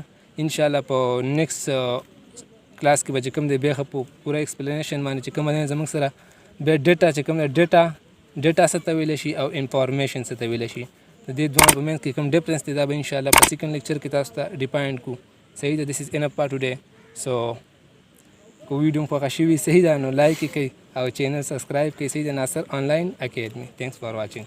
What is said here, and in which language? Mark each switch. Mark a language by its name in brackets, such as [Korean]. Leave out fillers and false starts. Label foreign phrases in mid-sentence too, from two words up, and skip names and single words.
[Pashto] انشاءالله په [English] next class [Pashto] کې به چې کوم دی بیا ښه په پوره ایکسپلینیشن باندې چې کومه دی زموږ سره بیا ډیټا چې کوم دی ډیټا څه ته ویلی شي او انفارمیشن څه ته ویلی شي. د دې دواړو په منځ کې کوم ډفرنس دی دا به انشاءالله په [English] second lecture [Pashto] کې تاسو ته ډیفاینډ کړو. صحیح ده. [English] this is enough for today. [Pashto] سو که ویډیو مو خوښه شوي صحیح ده نو لایک یې کړئ او چینل سبسکرایب کړئ. صحیح ده. ناصر آنلاین اکیډمي. [English] thanks for watching.